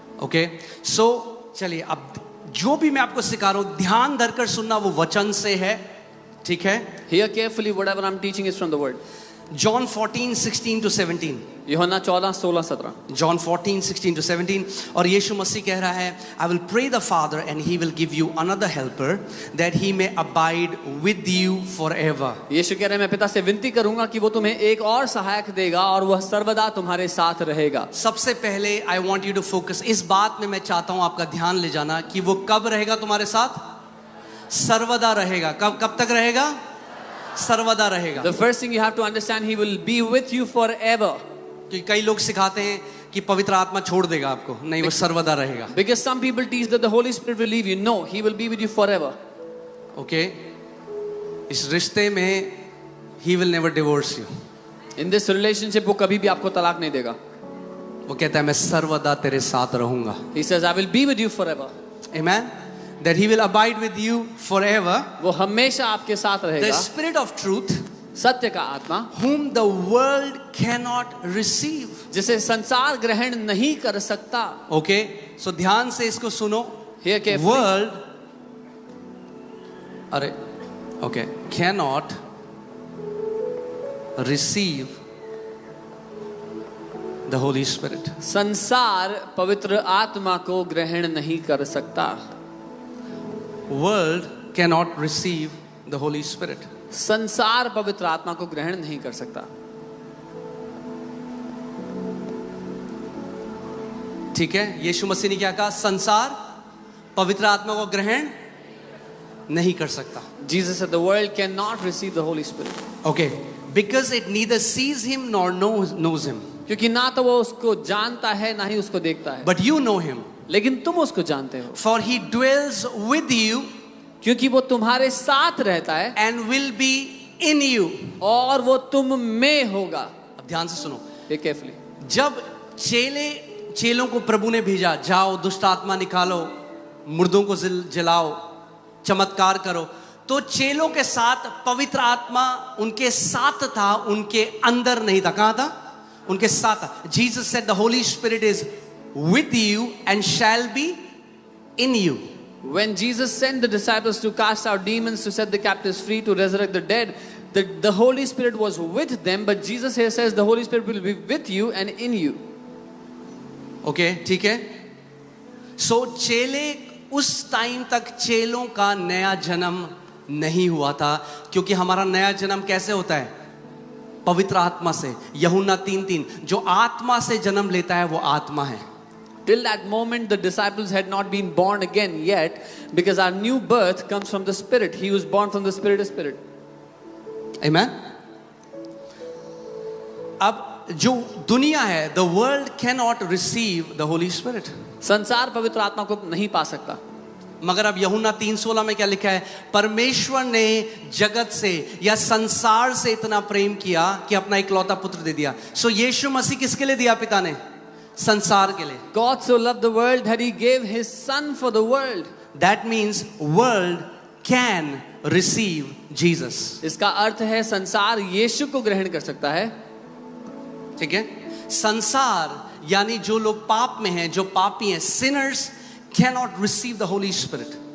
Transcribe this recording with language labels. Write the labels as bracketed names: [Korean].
[Hindi] Okay, सो चलिए, अब जो भी मैं आपको सिखा रहा हूं ध्यान धरकर सुनना, वो वचन से है. ठीक है? [English] Hear carefully, whatever I'm teaching is from the word. John 14:16 to 17. [Hindi] यूहन्ना 14:16-17. [English] John 14:16 to 17. [Hindi] और यीशु मसीह कह रहा है, [English] I will pray the Father and he will give you another helper that he may abide with you forever. [Hindi] यीशु कह रहे हैं, मैं पिता से विनती करूंगा कि वो तुम्हें एक और सहायक देगा और वह सर्वदा तुम्हारे साथ रहेगा. सबसे पहले [English] I want you to focus, [Hindi] इस बात में मैं चाहता हूं आपका ध्यान ले जाना कि वो कब रहेगा तुम्हारे साथ? सर्वदा रहेगा. कब तक रहेगा? सर्वदा रहेगा. [English] The first thing you have to understand, he will be with you forever. [Hindi] कि कई लोग सिखाते हैं कि पवित्र आत्मा छोड़ देगा आपको, नहीं, वो सर्वदा रहेगा. [English] Because some people teach that the Holy Spirit will leave you. No, he will be with you forever. Okay, [Hindi] इस रिश्ते में [English] he will never divorce you. In this relationship [Hindi] वो कभी भी आपको तलाक नहीं देगा. वो कहता है मैं सर्वदा तेरे साथ रहूंगा. [English] He says, I will be with you forever. Amen. That he will abide with you forever. [Hindi] वो हमेशा आपके साथ [English] The [Hindi] रहेगा. [English] Spirit of truth, [Hindi] सत्य का आत्मा, [English] whom the world cannot receive. [Hindi] जिसे संसार ग्रहण नहीं कर सकता. Okay, so ध्यान से इसको सुनो. [English] Hear carefully. World, अरे, okay, cannot receive the Holy Spirit. [Hindi] संसार पवित्र आत्मा को ग्रहण नहीं कर सकता. [English] World cannot receive the Holy Spirit. [Hindi] संसार पवित्र आत्मा को ग्रहण नहीं कर सकता. ठीक है, यीशु मसीह ने क्या कहा? संसार पवित्र आत्मा को ग्रहण नहीं कर सकता. [English] Jesus said the world cannot receive the Holy Spirit. Okay, because it neither sees him nor knows him. [Hindi] क्योंकि ना तो वो उसको जानता है ना ही उसको देखता है, [English] but you know him, [Hindi] लेकिन तुम उसको जानते हो, [English] for he dwells with you [Hindi] क्योंकि वो तुम्हारे साथ रहता है [English] and will be in you. [Hindi] और वो तुम में होगा. अब ध्यान से सुनो, केयरफुली. जब चेलों को प्रभु ने भेजा, जाओ दुष्ट आत्मा निकालो, मुर्दों को जलाओ, चमत्कार करो, तो चेलों के साथ पवित्र आत्मा उनके साथ था, उनके अंदर नहीं था. कहां था? उनके साथ था. [English] Jesus said the Holy Spirit is with you and shall be in you. When Jesus sent the disciples to cast out demons, to set the captives free, to resurrect the dead, the Holy Spirit was with them, but Jesus here says the Holy Spirit will be with you and in you. [Hindi] Okay, ठीक है. So चेले उस time तक चेलों का नया जन्म नहीं हुआ था, क्योंकि हमारा नया जन्म कैसे होता है? पवित्र आत्मा से. यूहन्ना 3:3, जो आत्मा से जन्म लेता है वो आत्मा है. [English] Till that moment, the disciples had not been born again yet, because our new birth comes from the Spirit. He was born from the Spirit is Spirit. Amen. [Hindi] अब जो दुनिया है, [English] the world cannot receive the Holy Spirit. [Hindi] संसार पवित्र आत्मा को नहीं पा सकता. मगर अब यूहन्ना 3:16 में क्या लिखा है? परमेश्वर ने जगत से या संसार से इतना प्रेम किया कि अपना इकलौता पुत्र दे दिया. सो यीशु मसीह किसके लिए दिया पिता ने? संसार के लिए. [English] God so loved the world that he gave his son for the world. That means world can receive Jesus. [Hindi] इसका अर्थ है संसार यीशु को ग्रहण कर सकता है. ठीक है. संसार यानी जो लोग पाप में हैं, जो पापी हैं, [English] sinners cannot receive the Holy Spirit.